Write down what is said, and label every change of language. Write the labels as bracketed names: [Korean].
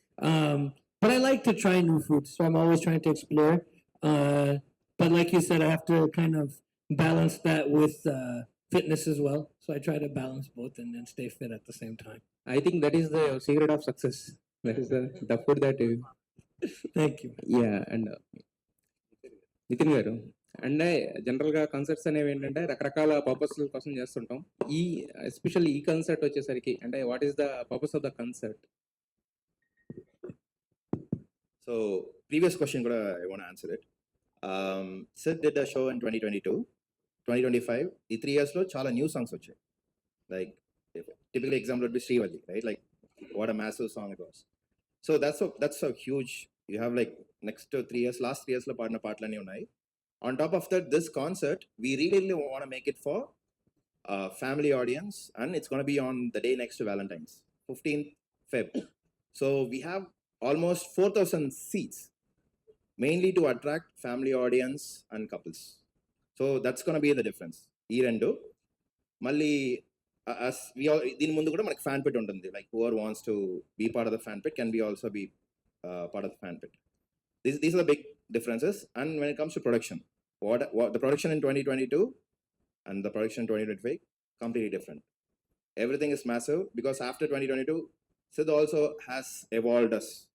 [English] But I like to try new foods, so I'm always trying to explore. But like you said, I have to kind of balance that with fitness as well. So I try to balance both and then stay fit at the same time. I think that is the secret of success. That is the food that you. Thank you. [Telugu] Yeah, and Nitin గారు and జనరల్గా concerts అనేవి ఏంటంటే రకరకాల purpose కోసం చేస్తుంటాం. [English] ఈ ఎస్పెషల్లీ ఈ కన్సర్ట్ [Telugu] వచ్చేసరికి అంటే [English] What is the purpose of the concert? So previous question [Telugu] kuda [English] I want to answer it. Sid did a show in 2022, 2025. The 3 years [Telugu] lo chala [English] new songs [Telugu] vachayi. [English] Like typical example would be Srivalli, right? Like what a massive song it was. So that's a huge. You have like next to 3 years, last 3 years [Telugu] lo paadina paatlani unnai. [English] On top of that, this concert we really want to make it for family audience, and it's going to be on the day next to Valentine's, 15th Feb. So we have almost 4,000 seats, mainly to attract family audience and couples. So that's going to be the difference. [Telugu] ఈ రెండు మళ్ళీ [English] as we all [Telugu] దీని ముందు కూడా మనకి fan pit ఉంటుంది. [English] Like whoever wants to be part of the fan pit can be also be part of the fan pit. These are the big differences. And when it comes to production, what the production in 2022 and the production in 2025 completely different. Everything is massive because after 2022, Sid also has evolved us.